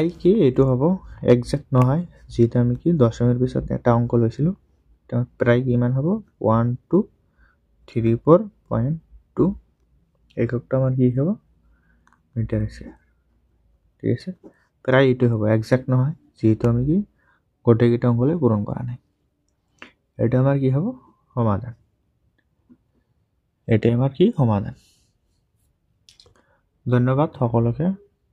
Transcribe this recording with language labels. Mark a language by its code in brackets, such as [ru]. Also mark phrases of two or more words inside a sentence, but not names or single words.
[as] কি এটো হব এক্সাক্ট নহয় যেটা আমি কি দশমিকের পিছত একটা অঙ্ক লইছিলো এটা প্রায় কি মান হব 1 2 3 4.2 এককটা আমার কি হব [en] metre square [as] ঠিক আছে প্রায় এটো হব এক্সাক্ট নহয় যেহেতু আমি কি গোটেইকেইটা অঙ্কলে পূরণ করা নাই এটা আমার কি হব সমাধান এটাই আমার কি সমাধান ধন্যবাদ সকলকে